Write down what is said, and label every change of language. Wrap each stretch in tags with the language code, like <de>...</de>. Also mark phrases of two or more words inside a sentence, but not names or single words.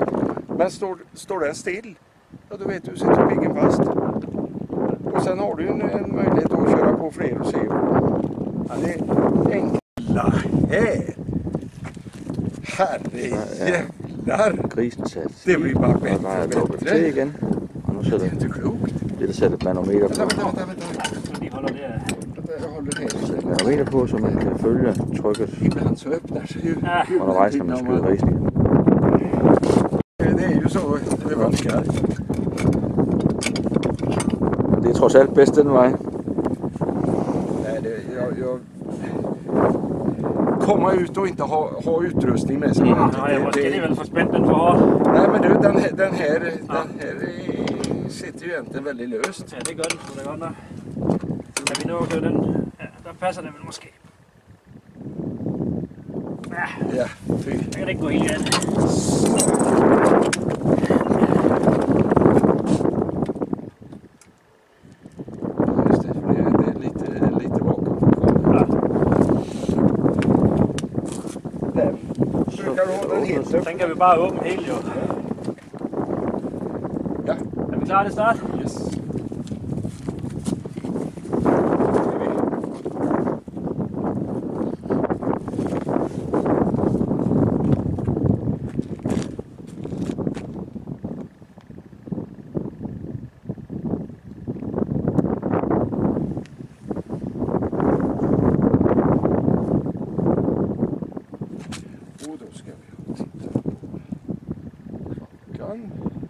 <sv>Men står den still, ja, då vet du sitter piggen fast. Och sen har du en möjlighet att köra på fler och se. Ja, det är enkla här. Herrejävlar.</sv> <da>Grisen satte</da> <sv>Det blir bara</sv> <da>og</da> <sv>bättre</sv> <da>der er</da> <sv>och</sv> <da>lukket</da> <sv>bättre.</sv> <da>til igen. Og nu</da> <sv>Det</sv> <da>sætter</da> <sv>är inte klokt.</sv> <da>det, der sætter manometer på.</da> <sv>Vänta.</sv> <da>Så de holder der.</da> <sv>Jag håller det.</sv> <da>Sætter manometer på, så man kan følge trykket</da> <sv>Ibland så öppnar sig ju.</sv> <da>undervejs, når man skyder grisen igen.</da> <sv>Det är ju så det vanskar.</sv> <da>Og det er trods alt bedst den vej.</da> <sv>Nej, jag komma ut och inte ha utrustning med sig.</sv> <da>Nej, jeg måske alligevel for spændt den for hårdt.</da> <sv>Nej, men du, den här sitter ju egentligen väldigt löst.</sv> <da>Ja, det gør den sgu da godt nok. Kan vi nå til den? Ja, der passer den vel måske. Ja,</da> <sv>Ja, fy.</sv> <da>jeg kan ikke gå helt galt.</da> <sv>Just det, för det är lite bakom. Ja. Den. Brukar du ha den helt upp?</sv> <da>Den kan vi bare åbne helt jo. Ja. Er vi klar til start? Yes.</da> <sv>Och då ska vi titta på klockan.</sv>